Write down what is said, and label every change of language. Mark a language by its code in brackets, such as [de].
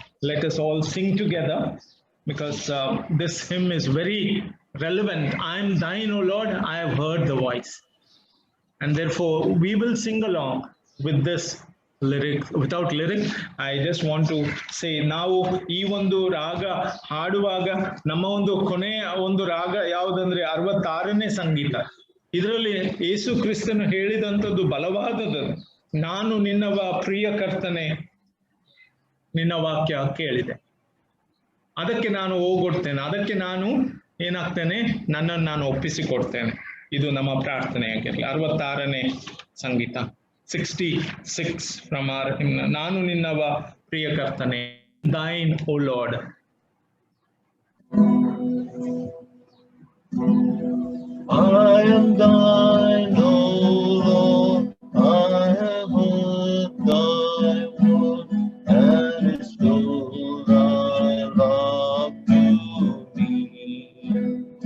[en] Let us all sing together, because this hymn is very relevant. I am thine, O Lord, I have heard the voice. And therefore, we will sing along with this lyric. Without lyric, I just want to say, [kn] ನಾವು ಈ ಒಂದು ರಾಗ ಹಾಡುವಾಗ ನಮ್ಮ ಒಂದು ಕೊನೆಯ ಒಂದು ರಾಗ ಯಾವುದಂದ್ರೆ 66ನೇ ಸಂಗೀತ. ಇದರಲ್ಲಿ ಯೇಸು ಕ್ರಿಸ್ತನು ಹೇಳಿದಂಥದ್ದು ಬಲವಾದದ್ದು. ನಾನು ನಿನ್ನವ ಪ್ರಿಯ ಕರ್ತನೆ, ನಿನ್ನ ವಾಕ್ಯ ಕೇಳಿದೆ, ಅದಕ್ಕೆ ನಾನು ಹೋಗೊಡ್ತೇನೆ, ಅದಕ್ಕೆ ನಾನು ಏನಾಗ್ತೇನೆ, ನನ್ನನ್ನು ನಾನು ಒಪ್ಪಿಸಿಕೊಡ್ತೇನೆ. ಇದು ನಮ್ಮ ಪ್ರಾರ್ಥನೆಯಾಗಿರಲಿ. 66ನೇ ಸಂಗೀತ, [en] 66 from our hymn. [kn] ನಾನು ನಿನ್ನವ ಪ್ರಿಯ ಕರ್ತನೆ, [en] thine, O Lord. I am thine, O Lord, I have heard thy word, and restored thy love to me.